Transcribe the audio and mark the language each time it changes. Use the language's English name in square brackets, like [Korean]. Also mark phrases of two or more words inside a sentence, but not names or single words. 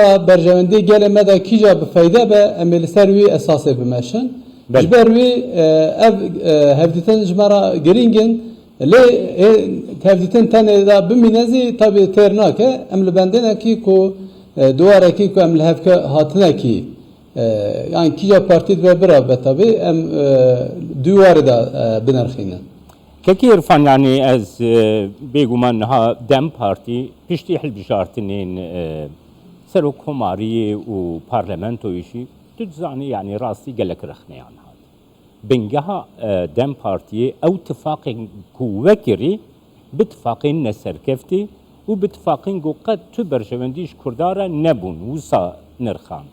[Kurdish] ra berjewendiyê gelê me de kîja bi feyde be em ê li ser wî esasê bimeşin ji ber wî ev hevdîtin ji me ra girîngin lê hevdîtin tenê da bimîne zî tabii têr nake em li bendênekî ku duwarekî ku em li hevke hatinekî yani kîja partî dibe birabe tabii em duwarê da binerxînin. Keki İrfan yani ez bêguman niha Dem Partî piştî hilbijartinên serokkomariyê û parlamentoyê jî tu dizanî yani rastî gelek rexneyan hat. Bingeha Dem Partiyê ew tifaqên ku vekirî bi tifaqên neserkeftî û bi tifaqên ku qet tu berjewendî ji Kurdan re nebûn wisa nirxand.